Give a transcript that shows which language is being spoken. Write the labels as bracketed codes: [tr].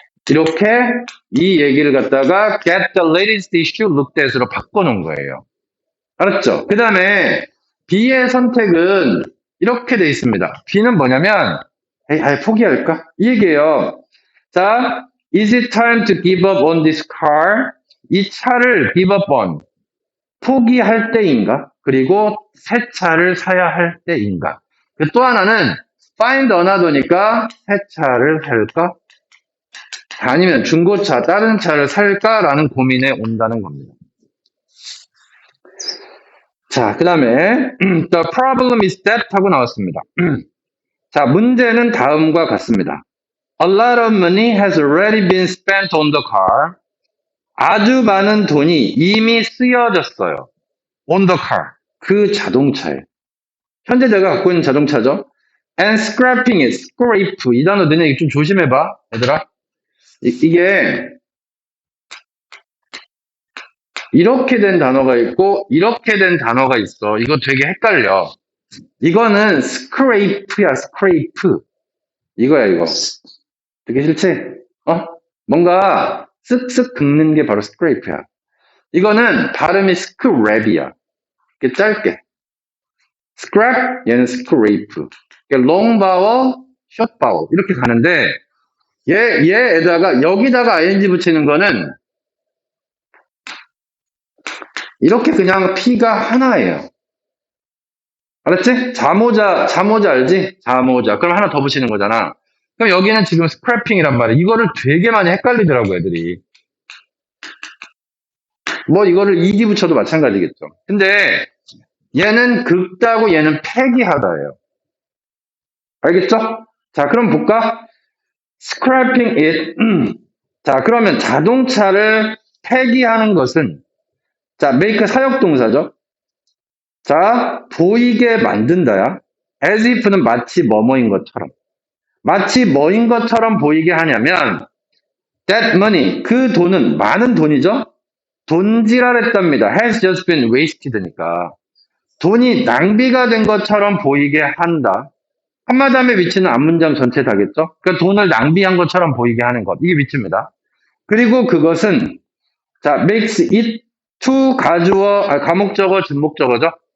[ko] 이렇게 이 얘기를 갖다가 [en] get the latest issue looked at [ko] 으로 바꿔놓은 거예요. 알았죠? 그 다음에 B의 선택은 이렇게 돼 있습니다. B는 뭐냐면 아예 포기할까? 이 얘기예요. [en] 자, is it time to give up on this car? [ko] 이 차를 give up on 포기할 때인가? 그리고 새 차를 사야 할 때인가? 또 하나는 find another니까 새 차를 살까? 아니면 중고차, 다른 차를 살까라는 고민에 온다는 겁니다. 자, 그 다음에 [en] the problem is that [ko] 하고 나왔습니다. 자, 문제는 다음과 같습니다. [en] A lot of money has already been spent on the car. [ko] 아주 많은 돈이 이미 쓰여졌어요. [en] on the car. 그 자동차에. [ko] 현재 내가 갖고 있는 자동차죠. [en] And scrapping it, scrape. [ko] 이 단어 너네 좀 조심해봐, 얘들아. 이게 이렇게 된 단어가 있고 이렇게 된 단어가 있어. 이거 되게 헷갈려. 이거는 scrape야, scrape. 이거야, 이거. 되게 싫지? 뭔가 쓱쓱 긁는 게 바로 scrape야. 이거는 발음이 scrape이야. 이렇게 짧게. scrap, 얘는 scrape. [en] long vowel, short vowel. [ko] 이렇게 가는데, 얘에다가, 여기다가 ing 붙이는 거는, 이렇게 그냥 P가 하나예요. 알았지? 자모자 알지? 자모자. 그럼 하나 더 붙이는 거잖아. 그럼 여기는 지금 scrapping이란 말이야. 이거를 되게 많이 헷갈리더라고, 애들이. 뭐 이거를 ed 붙여도 마찬가지겠죠. 근데 얘는 긁다고 얘는 폐기하다예요. 알겠죠? 자, 그럼 볼까? scrapping it. 자, 그러면 자동차를 폐기하는 것은 자, make 사역동사죠. 자, 보이게 만든다야. as if는 마치 뭐뭐인 것처럼. 마치 뭐인 것처럼 보이게 하냐면 [en] that money, [ko] 그 돈은 많은 돈이죠. 돈지랄했답니다. [en] has just been wasted니까. [ko] 돈이 낭비가 된 것처럼 보이게 한다. 한마담의 위치는 앞문장 전체 다겠죠? 그러니까 돈을 낭비한 것처럼 보이게 하는 것. 이게 위치입니다. 그리고 그것은 자, makes it to 가목적어, 준목적어죠.